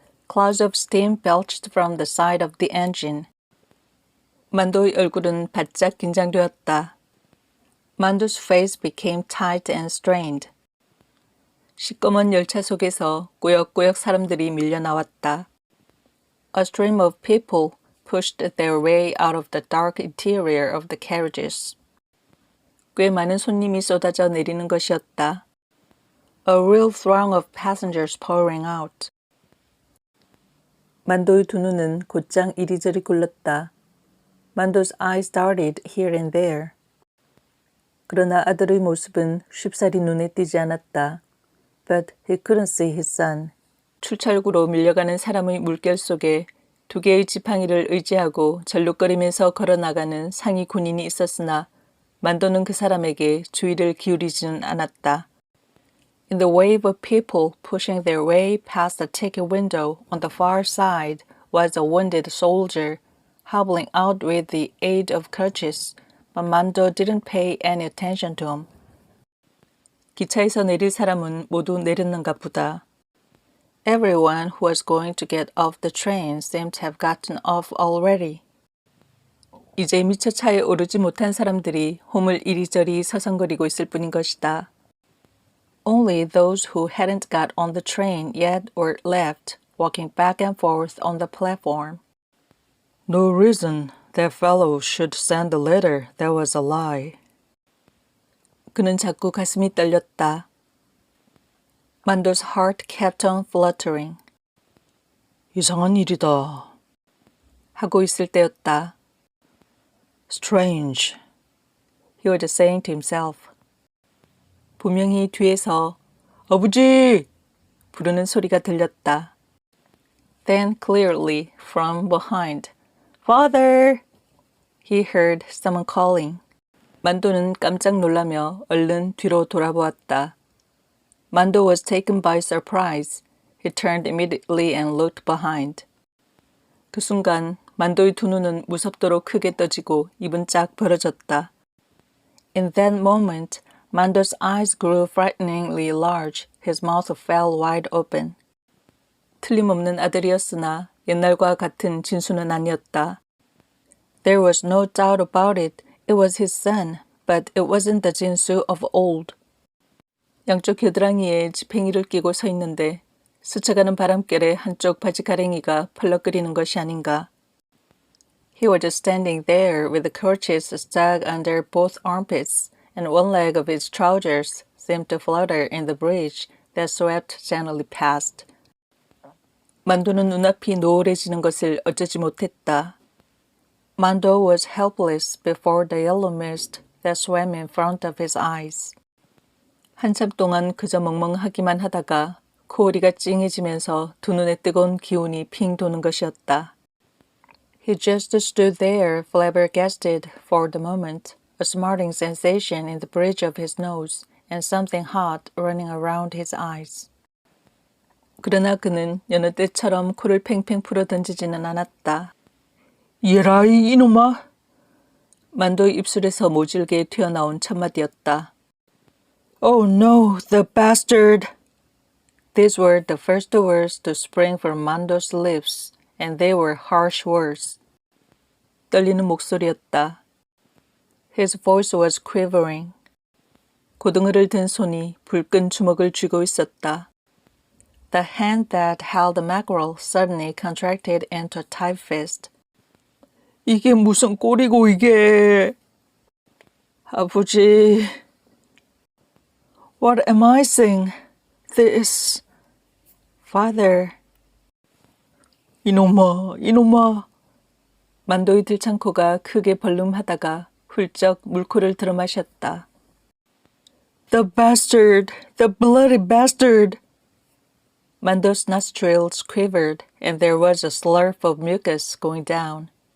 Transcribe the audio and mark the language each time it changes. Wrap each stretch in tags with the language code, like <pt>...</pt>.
<en>Clouds of steam belched from the side of the engine.</en> <ko>만도의 얼굴은 바짝 긴장되었다.</ko> <en>Mando's face became tight and strained.</en> <ko>시꺼먼 열차 속에서 꾸역꾸역 사람들이 밀려 나왔다.</ko> <en>A stream of people pushed their way out of the dark interior of the carriages.</en> <ko>꽤 많은 손님이 쏟아져 내리는 것이었다.</ko> <en>A real throng of passengers pouring out.</en> <ko>만도의 두 눈은 곧장 이리저리 굴렀다.</ko> <en>Mando's eyes darted here and there.</en> <ko>그러나 아들의 모습은 쉽사리 눈에 띄지 않았다.</ko> <en>But he couldn't see his son.</en> <ko>출철구로 밀려가는 사람의 물결 속에 두 개의 지팡이를 의지하고 절룩거리면서 걸어나가는 상위 군인이 있었으나 만도는 그 사람에게 주의를 기울이지는 않았다.</ko> <en>In the wave of people pushing their way past the ticket window on the far side was a wounded soldier, hobbling out with the aid of crutches, but Mando didn't pay any attention to him.</en> <ko>기차에서 내릴 사람은 모두 내렸는가 보다.</ko> <en>Everyone who was going to get off the train seemed to have gotten off already.</en> <ko>이제 미처 차에 오르지 못한 사람들이 홈을 이리저리 서성거리고 있을 뿐인 것이다.</ko> <en>Only those who hadn't got on the train yet were left, walking back and forth on the platform. No reason that fellow should send a letter that was a lie.</en> <ko>그는 자꾸 가슴이 떨렸다.</ko> <en>Mando's heart kept on fluttering.</en> <ko>이상한 일이다. 하고 있을 때였다.</ko> <en>Strange. He was saying to himself.</en> <ko>분명히 뒤에서 아버지! 부르는 소리가 들렸다.</ko> <en>Then clearly from behind, Father! He heard someone calling.</en> <ko>만도는 깜짝 놀라며 얼른 뒤로 돌아보았다.</ko> <en>Mando was taken by surprise. He turned immediately and looked behind.</en> <ko>그 순간 만도의 두 눈은 무섭도록 크게 떠지고 입은 쫙 벌어졌다.</ko> <en>In that moment, Mando's eyes grew frighteningly large. His mouth fell wide open.</en> <ko>틀림없는 아들이었으나 옛날과 같은 진수는 아니었다.</ko> <en>There was no doubt about it. It was his son, but it wasn't the 진수 of old.</en> <ko>양쪽 겨드랑이에 지팽이를 끼고 서 있는데 스쳐가는 바람결에 한쪽 바지 가랭이가 펄럭거리는 것이 아닌가.</ko> <en>He was standing there with the crutches stuck under both armpits, and one leg of his trousers seemed to flutter in the breeze that swept gently past.</en> <ko>만도는 눈앞이 노을해지는 것을 어쩌지 못했다.</ko> <en>Mando was helpless before the yellow mist that swam in front of his eyes.</en> <ko>한참 동안 그저 멍멍하기만 하다가 코오리가 찡해지면서 두 눈에 뜨거운 기운이 핑 도는 것이었다.</ko> <en>He just stood there, flabbergasted for the moment, a smarting sensation in the bridge of his nose, and something hot running around his eyes.</en> <ko>그러나 그는 여느 때처럼 코를 팽팽 풀어던지지는 않았다. 예라이 이놈아! 만도의 입술에서 모질게 튀어나온 첫마디였다.</ko> <en>Oh no, the bastard! These were the first words to spring from Mando's lips, and they were harsh words.</en> <ko>떨리는 목소리였다.</ko> <en>His voice was quivering.</en> <ko>고등어를 든 손이 불끈 주먹을 쥐고 있었다.</ko> <en>The hand that held the mackerel suddenly contracted into a tight fist.</en> <ko>이게 무슨 꼴이고 이게. 아버지.</ko> <en>What am I saying? This. Father.</en> <ko>이놈아. 만도의 들창코가 크게 벌름하다가 훌쩍 물코를 들어마셨다.</ko> <en>The bastard! The bloody bastard! Mando's nostrils quivered and there was a slurp of mucus going down.</en>